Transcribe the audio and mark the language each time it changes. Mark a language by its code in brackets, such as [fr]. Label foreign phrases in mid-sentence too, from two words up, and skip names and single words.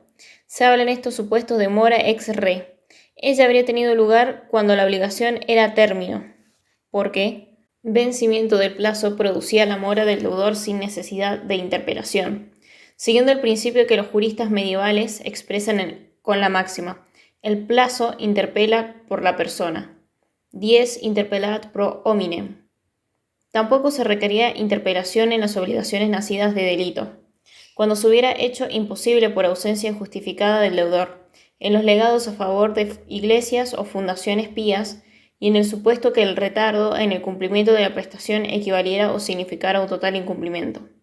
[es] Se habla en estos supuestos de [la] mora ex re. [es] Ella habría tenido lugar cuando la obligación era a término, porque vencimiento del plazo producía la mora del deudor sin necesidad de interpelación, siguiendo el principio que los juristas medievales expresan con la máxima: el plazo interpela por la persona, [la] dies interpellat pro hominem. [es] Tampoco se requería interpelación en las obligaciones nacidas de delito, cuando se hubiera hecho imposible por ausencia injustificada del deudor, en los legados a favor de iglesias o fundaciones pías, y en el supuesto que el retardo en el cumplimiento de la prestación equivaliera o significara un total incumplimiento.